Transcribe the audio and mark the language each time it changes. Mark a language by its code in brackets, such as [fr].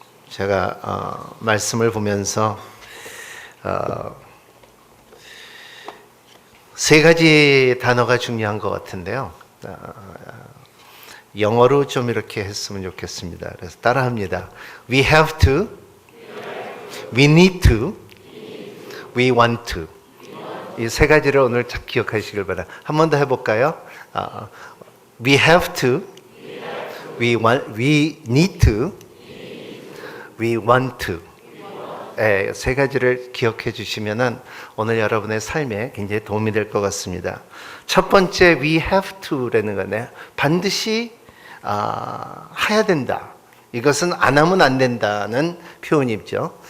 [ko] 제가 말씀을 보면서 세 가지 단어가 중요한 것 같은데요. 영어로 좀 이렇게 했으면 좋겠습니다. 그래서 따라합니다. [en] We have to, we need to, we want to. [ko] 이 세 가지를 오늘 잘 기억하시길 바랍니다. 한 번 더 해볼까요? [en] We have to, we need to, we want to. [ko] 세 가지를 기억해 주시면은 오늘 여러분의 삶에 굉장히 도움이 될 것 같습니다. 첫 번째 [en] we have to [ko] 라는 거네. 반드시 해야 된다. 이것은 안 하면 안 된다는 표현이죠.